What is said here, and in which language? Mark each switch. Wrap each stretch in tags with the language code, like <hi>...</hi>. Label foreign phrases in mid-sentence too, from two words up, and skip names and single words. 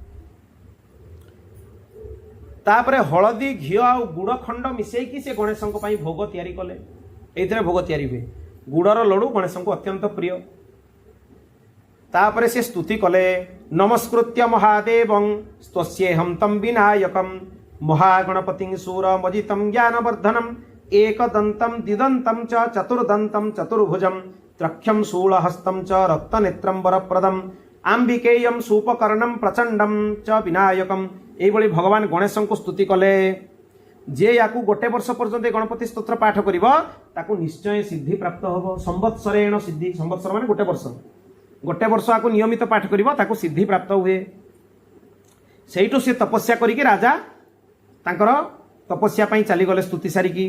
<or>ତାପରେ ହଳଦୀ ଘିଅ ଆଉ ଗୁଡ଼ ଖଣ୍ଡ ମିଶେଇକି ସେ ଗଣେଶଙ୍କ ପାଇଁ ଭୋଗ ତିଆରି କଲେ। ଏଇଥିରେ ଭୋଗ ତିଆରି ହୁଏ, ଗୁଡ଼ର ଲଡ଼ୁ ଗଣେଶଙ୍କୁ ଅତ୍ୟନ୍ତ ପ୍ରିୟ। ତାପରେ ସେ ସ୍ତୁତି କଲେ,</or> <sa>ନମସ୍କୃତ୍ୟ ମହାଦେବଂ ସ୍ତସ୍ୟେହଂ ତଂ ବିନାୟକଂ ମହାଗଣପତିଂ ସୁରମଜିତଂ ଜ୍ଞାନବର୍ଦ୍ଧନଂ एकदन्तं दिदन्तं च चतुर्दन्तं चतुर्भुजं त्रक्ष्यं शूलहस्तं च रक्तनेत्रं वरप्रदं आम्बिकेयं सूपकर्णं प्रचंडं च विनायकं।</sa> <or>ଏଇଭାବେ ଭଗବାନ ଗଣେଶଙ୍କୁ ସ୍ତୁତି କଲେ। ଯେ ୟାକୁ ଗୋଟେ ବର୍ଷ ପର୍ଯ୍ୟନ୍ତ ଗଣପତି ସ୍ତୋତ୍ର ପାଠ କରିବ ତାକୁ ନିଶ୍ଚୟ ସିଦ୍ଧି ପ୍ରାପ୍ତ ହେବ।</or> <sa>ସମ୍ବତ୍ସରେଣ ସିଦ୍ଧି,</sa> <or>ସମ୍ବତ୍ସର ମାନେ ଗୋଟେ ବର୍ଷ ଆକୁ ନିୟମିତ ପାଠ କରିବ ତାକୁ ସିଦ୍ଧି ପ୍ରାପ୍ତ ହୁଏ। ସେଇଠୁ ସେ ତପସ୍ୟା କରିକି ରାଜା ତାଙ୍କର ତପସ୍ୟା ପାଇଁ ଚାଲିଗଲେ ସ୍ତୁତି ସାରିକି।</or>